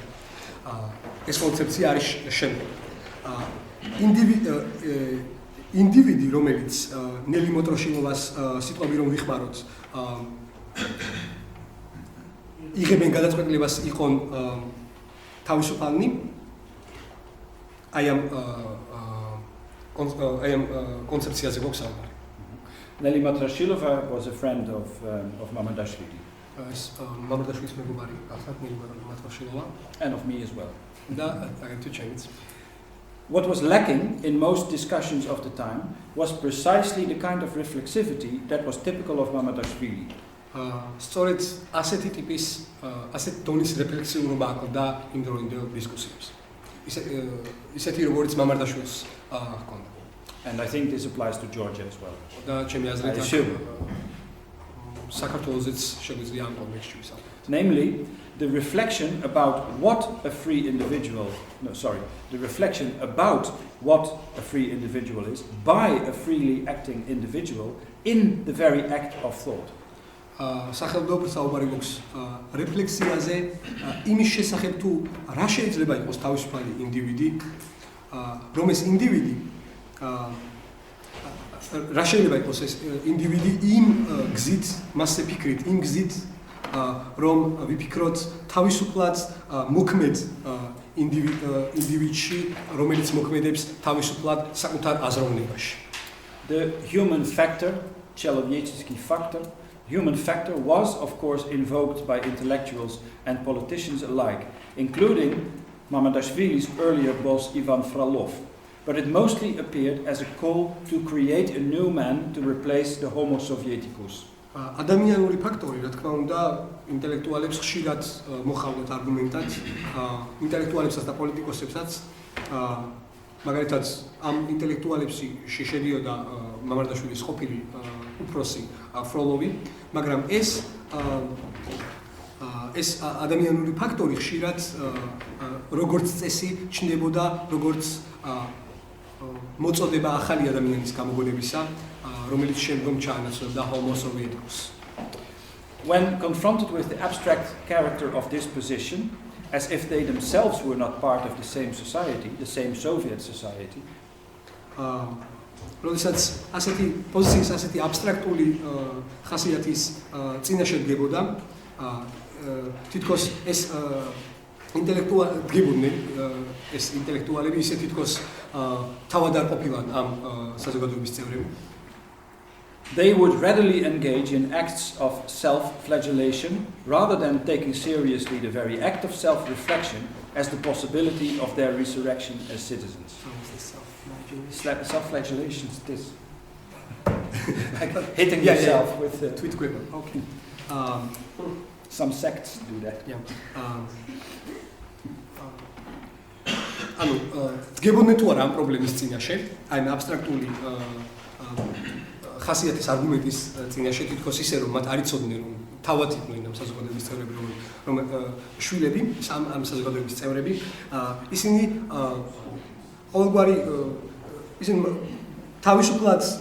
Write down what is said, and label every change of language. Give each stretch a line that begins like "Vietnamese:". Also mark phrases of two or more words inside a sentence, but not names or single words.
Georgian: ეს კონცეფცია არის შემდგომი. ინდივიდი, რომელიც ნელი მოტროშილოვას სიტყვები რომ ვიხმაროთ, იღებენ გადაწყვეტილებას იყონ თავისუფალნი, აი ამ კონცეფციაზე გვაქვს საუბარი.
English: Nelly Matrashilova was a friend of Mamardashvili.
Georgian: Mamardashvilis მეგობარი გახსნათ ნელი მატრაშილოვა
English: and of me as well.
Georgian: და აგრეთვე ჩემიც.
English: What was lacking in most discussions of the time was precisely the kind of reflexivity that was typical of Mamardashvili.
Georgian: სწორედ ასეთი ტიპის, ასეთი დონის რეფლექსიურობა აკლდა იმ დროინდელ დისკუსიებს. ისეთი როგორც მამარდაშვილს ჰქონდა.
English: And I think this applies to Georgia as well.
Georgian: და ჩემი აზრით საქართველოსაც შეგვიძლია ამ კონტექსტში ვისაუბროთ.
English: Namely, the reflection about what a free individual, the reflection about what a free individual is by a freely acting individual in the very act of thought.
Georgian: სახელმწიფო საუბარი გვაქვს რეფლექსიაზე იმის შესახებ თუ რა შეიძლება იყოს თავისუფალი ინდივიდი, რომ ეს ინდივიდი რა შეიძლება იყოს ეს ინდივიდი იმ გზით, მასზე ფიქრით, იმ გზით, რომ ვიფიქროთ თავისუფლად მოქმედ ინდივიდში, რომელიც მოქმედებს თავისუფლად საკუთარ აზროვნებაში.
English: The human factor,
Russian: человеческий фактор,
English: human factor was, of course, invoked by intellectuals and politicians alike, including Mamardashvili's earlier boss Ivan Frolov, but it mostly appeared as a call to create a new man to replace the
Latin: Homo Sovieticus.
Georgian: ადამიანური ფაქტორი, რა თქმა უნდა, ინტელექტუალებს ხშირად მოხავდათ არგუმენტად, ინტელექტუალებსაც და პოლიტიკოსებსაც, მაგალითად, ამ ინტელექტუალებში შედიოდა მამარდაშვილის ყოფილი უფროსი ფროლოვი, მაგრამ ეს ადამიანური ფაქტორი ხშირად როგორც წესი ჩნდებოდა როგორც მოწოდება ახალი ადამიანის გამოგონებისა, რომელიც შემდგომ ჩაანაცვლებდა
Latin: Homo Sovieticus.
English: When confronted with the abstract character of this position, as if they themselves were not part of the same society, the same Soviet society,
Georgian: როდესაც ასეთი პოზიციის, ასეთი აბსტრაქტული ხასიათის წინა შედგებოდა, თითქოს ეს ინტელექტუალები ისე თითქოს თავად არ ყოფილან ამ საზოგადოების წევრები.
English: They would readily engage in acts of self-flagellation rather than taking seriously the very act of self-reflection as the possibility of their resurrection as citizens. Self-flagellation is this. Like hitting yourself with the tweet quiver. Okay. Some sects do that.
Georgian: ანუ გგებოდნენ თუ არა ამ პრობლემის წინაშე, აი ამ აბსტრაქტული ხასიათის არგუმენტის წინაშე თითქოს ისე რომ მათ არ იცოდნენ რომ თავად იყვნენ ამ საზოგადოების წევრები რომ შვილები ამ საზოგადოების წევრები ისინი ყოველგვარი ისინი თავისუფლად